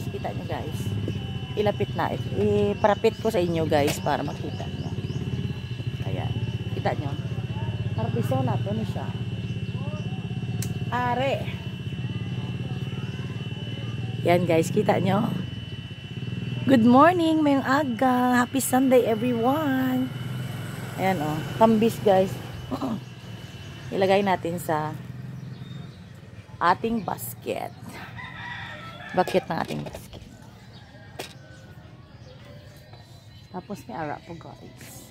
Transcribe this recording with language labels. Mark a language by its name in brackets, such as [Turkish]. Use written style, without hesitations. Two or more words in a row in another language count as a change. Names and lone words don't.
[Filipino] Kita nyo guys. Ilapit na. Iparapit ko sa inyo guys para makita nyo. Ayan. Kita nyo. Harvest yun natin siya. Are. Yan guys, kita nyo. [English] Good morning, [Hiligaynon] mayong aga. [English] Happy Sunday everyone. [Filipino] Ayan oh, tambis guys. Ilagay natin sa ating basket. Bucket ng ating basket. Tapos may ara po guys.